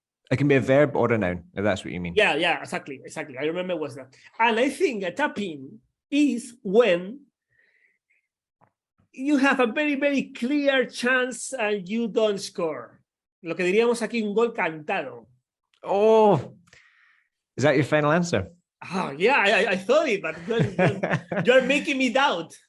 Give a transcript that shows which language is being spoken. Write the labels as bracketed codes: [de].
[en] it can be a verb or a noun, if that's what you mean. Yeah, exactly. I remember what's that. And I think a tap in is when you have a very, very clear chance and you don't score. [es] Lo que diríamos aquí, un gol cantado. [en] Oh, is that your final answer? Oh, yeah, I thought it, but you're making me doubt.